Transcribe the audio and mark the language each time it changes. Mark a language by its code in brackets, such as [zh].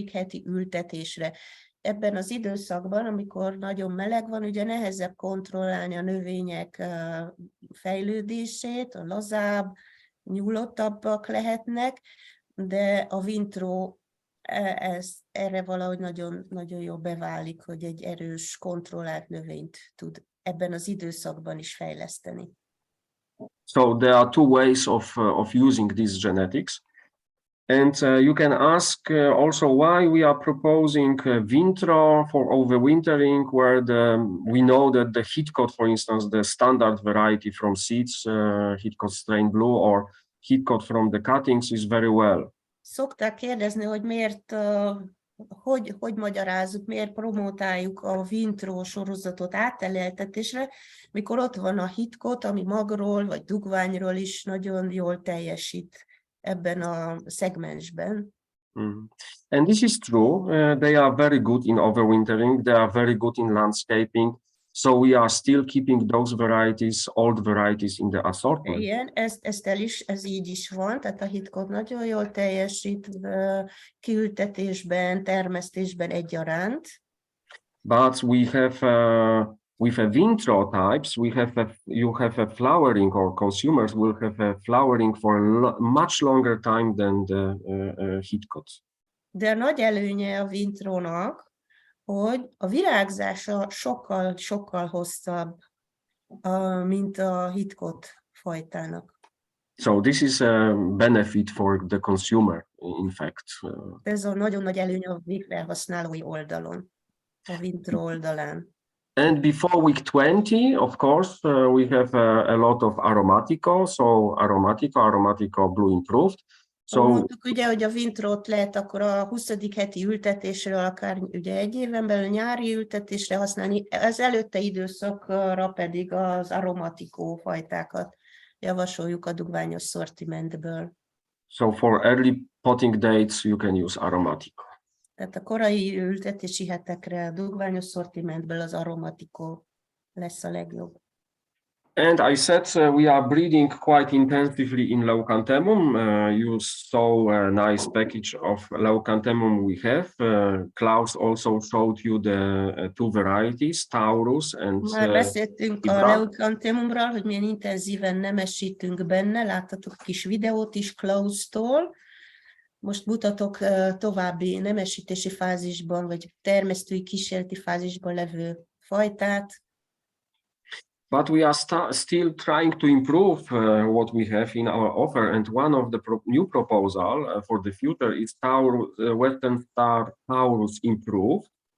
[hu] heti ültetésre. Ebben az időszakban, amikor nagyon meleg van, ugye nehezebb kontrollálni a növények fejlődését, a lazább, nyugodtabbak lehetnek, de a vintró erre valahogy nagyon, nagyon jól beválik, hogy egy erős, kontrollált növényt tud ebben az időszakban is fejleszteni. [en] So there are two ways of using these genetics. And you can ask also why we are proposing Vintro for overwintering, where we know that the Hitcot, for instance, the standard variety from seeds, Hitcot strain blue or Hitcot from the cuttings is very well. [hu] Szokták kérdezni, hogy miért, hogy magyarázzuk, miért promotáljuk a Vintro sorozatot átteleltetésre, mikor ott van a Hitcot, ami magról vagy dugványról is nagyon jól teljesít ebben a szegmensben. [en] And this is true. They are very good in overwintering. They are very good in landscaping. So we are still keeping those varieties, old varieties in the assortment. [hu] Igen, ez így is van, tehát a Hitcot nagyon jól teljesít kiültetésben, termesztésben egyaránt. [en] But we have with a Vintro types, you have a flowering, or consumers will have a flowering for much longer time than the Hitcots. [hu] De a nagy előnye a Vintrónak, hogy a virágzása sokkal hosszabb, mint a Hitcot fajtának. [en] So this is a benefit for the consumer, in fact. [hu] Ez a nagyon nagy előny a végfelhasználói oldalon, a Vintro oldalán. [en] And before week 20, of course, we have a lot of Aromatico, so Aromatico Blue Improved. So [hu] mondtuk ugye, hogy a Vintrót lehet akkor a 20. heti ültetésről, akár ugye egy éven belül nyári ültetésre használni, az előtte időszakra pedig az Aromatico fajtákat javasoljuk a dugványos szortimentből. [en] So for early potting dates, you can use Aromatico. [hu] Tehát a korai ültetési hetekre a dugványos szortimentből az Aromatico lesz a legjobb. [en] And I said we are breeding quite intensively in Leucanthemum. You saw a nice package of Leucanthemum we have. Klaus also showed you the two varieties, Taurus and [hu] Már beszéltünk a Leucanthemumról, hogy milyen intenzíven nemesítünk benne. Láttatok a kis videót is Klaustól. Most mutatok további nemesítési fázisban, vagy termesztői kísérleti fázisban levő fajtát. [en] But we are still trying to improve what we have in our offer. And one of the new proposal for the future is Western Star Taurus Improved.